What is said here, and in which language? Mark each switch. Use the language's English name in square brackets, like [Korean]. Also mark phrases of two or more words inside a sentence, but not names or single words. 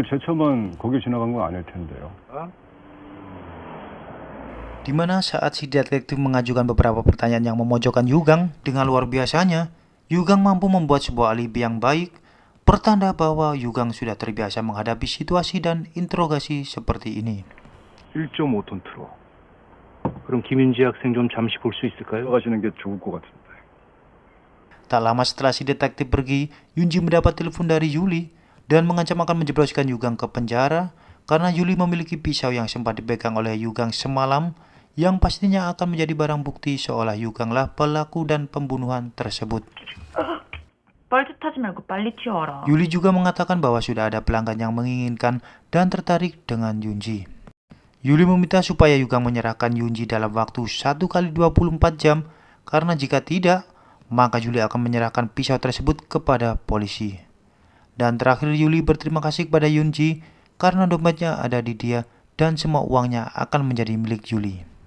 [Indonesian] Di mana saat si detektif mengajukan beberapa pertanyaan yang memojokkan Yugang, dengan luar biasanya, Yugang mampu membuat sebuah alibi yang baik, pertanda bahwa Yugang sudah terbiasa menghadapi situasi dan interogasi seperti ini. [Korean] 1.5톤 트럭. 그럼 김윤지 학생 좀 잠시 볼 수 있을까요? 가시는 게 좋을 것 같은데. [Indonesian] Tak lama setelah si detektif pergi, Yunji mendapat telepon dari Yuli dan mengancam akan menjebloskan Yugang ke penjara karena Yuli memiliki pisau yang sempat dipegang oleh Yugang semalam yang pastinya akan menjadi barang bukti seolah Yuganglah pelaku dan pembunuhan tersebut. [Korean] 뻘짓하지 말고 빨리 튀어라. [Indonesian] Yuli juga mengatakan bahwa sudah ada pelanggan yang menginginkan dan tertarik dengan Yunji. Yuli meminta supaya Yugang menyerahkan Yunji dalam waktu 1 kali 24 jam karena jika tidak, maka Yuli akan menyerahkan pisau tersebut kepada polisi. Dan terakhir Yuli berterima kasih kepada Yunji karena dompetnya ada di dia dan semua uangnya akan menjadi milik Yuli.